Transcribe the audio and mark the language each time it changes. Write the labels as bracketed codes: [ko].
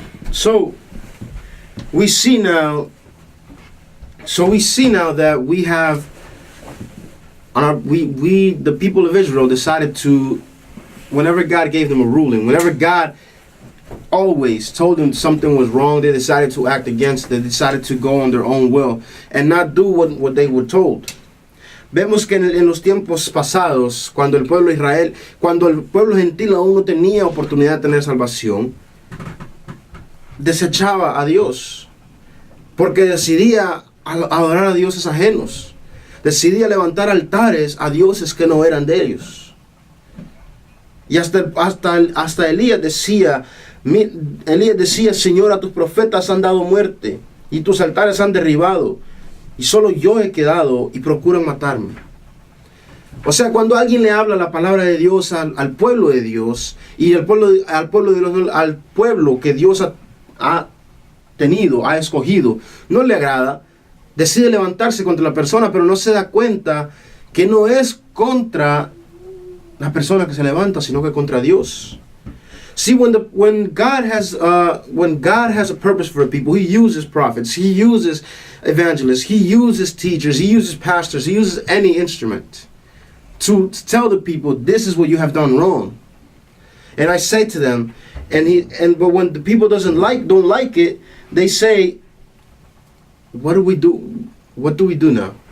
[en] So we see now that we have, the people of Israel decided to, whenever God gave them a ruling, whenever God always told them something was wrong, they decided to act against it. They decided to go on their own will and not do what they were told. [es] Vemos que en los tiempos pasados, cuando el pueblo gentil aún no tenía oportunidad de tener salvación, desechaba a Dios, porque decidía adorar a dioses ajenos, decidía levantar altares a dioses que no eran de ellos. Y hasta Elías decía: Elías decía, Señor, a tus profetas han dado muerte y tus altares han derribado y solo yo he quedado y procuran matarme. O sea, cuando alguien le habla la palabra de Dios al pueblo de Dios y al pueblo que Dios ha escogido, no le agrada, decide levantarse contra la persona, pero no se da cuenta que no es contra la persona que se levanta, sino que contra Dios. [en] See, when God has a purpose for a people, He uses prophets, He uses evangelists, He uses teachers, He uses pastors, He uses any instrument to tell the people, this is what you have done wrong. And I say to them, but when the people don't like it, they say, what do we do? What do we do now?